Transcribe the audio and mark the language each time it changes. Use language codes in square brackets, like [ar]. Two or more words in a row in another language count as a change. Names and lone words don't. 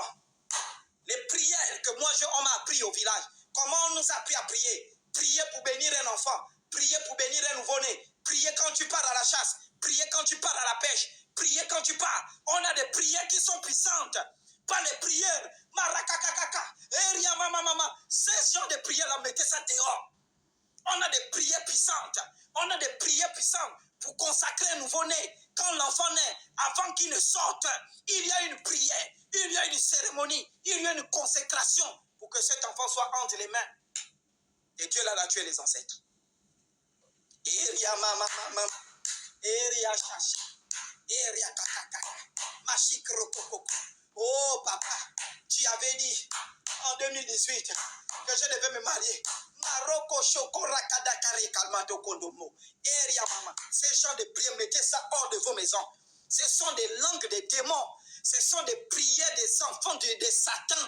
[fr] Les prières que moi, on m'a appris au village. Comment on nous a appris à prier? Prier pour bénir un enfant. Prier pour bénir un nouveau-né. Prier quand tu pars à la chasse. Prier quand tu pars à la pêche. Prier quand tu pars. On a des prières qui sont puissantes. Pas les prières. Marakakakaka. Eria mama mama. Ces genres de prières-là, mettez ça dehors. On a des prières puissantes. On a des prières puissantes pour consacrer un nouveau-né. Quand l'enfant naît, avant qu'il ne sorte, il y a une prière, il y a une cérémonie, il y a une consécration pour que cet enfant soit entre les mains. Et Dieu l'a tué les ancêtres. Eria mama mama, eria chacha, eria kakaka, machik rokoko. Oh papa, tu avais dit en 2018 que je devais me marier. Maroko Shokora Kadakari Kalmato Kondomo. Eria Mama. Ces gens de prière, mettez ça hors de vos maisons. Ce sont des langues des démons. Ce sont des prières des enfants de Satan.